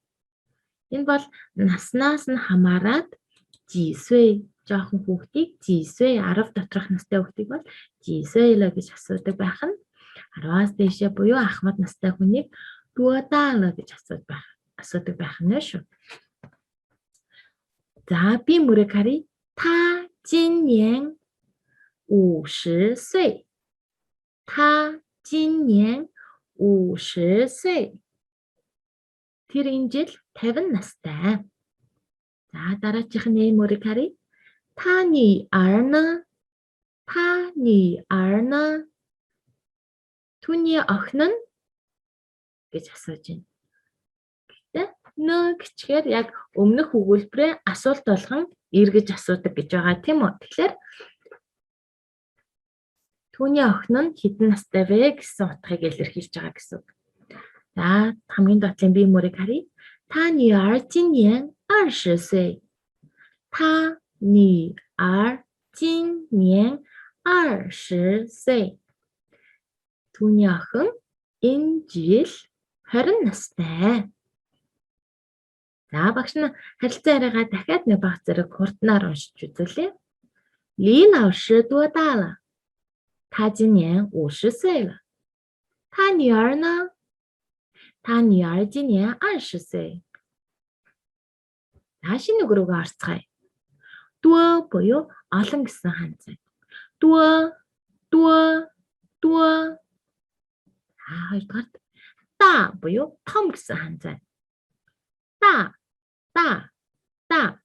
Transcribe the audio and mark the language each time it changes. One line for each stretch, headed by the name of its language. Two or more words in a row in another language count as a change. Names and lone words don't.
Mongolian: Энэ бол наснаас нь хамаарат
Chinese: 几岁
Mongolian: жоохон хүүхдийг
Chinese: 几岁
Mongolian: 10 доторх настай хүүхдийг бол
Chinese: 几岁啦
Mongolian: гэж асуудаг байх нь 10-аас дээшээ буюу ахмад настай хүнийг
Chinese: 多大啦
Mongolian: гэж асуудаг байх нь шүү. За би мөрийг харъя.
Chinese: 他今年50岁. Та 今年50岁.
Mongolian: Тэр энэ жил 50 настай. За дараачих нь мөрийг харъя.
Chinese: Та 女儿呢? Та女儿呢?
Mongolian: Түүний охин нь гэж асууж байна. Гэхдээ нөө гэчгээр яг өмнөх өгүүлбэрээ асуулт болгон эргэж асуудаг гэж байгаа тийм үү? Тэгэхээр түүний охин нь хэдэн настай вэ гэсэн утгыг илэрхийлж байгаа гэсэн үг. За хамгийн доотлын би мөрийг харъя.
Chinese: Та 女儿今年20岁. Та女儿今年20岁.
Mongolian: Түүний охин энэ жил 20 настай. За багш нь харилцаа яриагаа дахиад нэг баг зэрэг хурднаар уншиж үзүүлье.
Chinese: 李老师多大啦? Та 今年50岁了. Та女儿呢? Та女儿今年20岁.
Mongolian: За шинэ үг рүүгээ орцгоё. Дуо буюу олон гэсэн ханзай.
Chinese: 多，多，多.
Mongolian: Хоёрдугаар та буюу том гэсэн ханзай.
Chinese: 大，大，大.